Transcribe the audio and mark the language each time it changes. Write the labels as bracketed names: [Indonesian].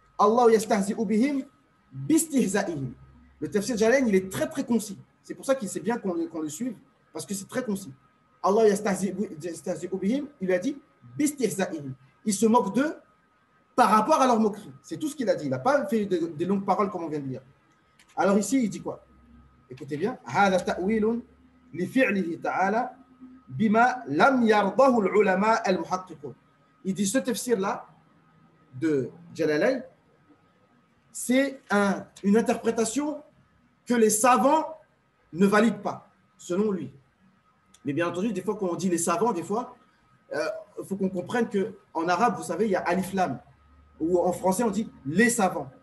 [Arabic] Allah yastahzi'u bihim bistihza'ihim. [French] Le tafsir Jalalayn, il est très très concis. C'est pour ça qu'il c'est bien qu'on le suive, parce que c'est très concis. [Arabic] Allah yastahzi'u bihim, [French] il lui a dit [Arabic] bistihza'ihim. [French] Il se moque d'eux par rapport à leur moquerie. C'est tout ce qu'il a dit. Il n'a pas fait des longues paroles comme on vient de lire. Alors ici, il dit quoi? Écoutez bien. [Arabic] هذا تأويل لفعله تعالى بما لم يرضه العلماء المحققون. [French] Il dit ce tafsir-là de Jalalayn, c'est une interprétation que les savants ne valident pas, selon lui. Mais bien entendu, des fois, quand on dit les savants, des fois, il faut qu'on comprenne qu'en arabe, vous savez, il y a alif lam, ou en français, on dit les savants.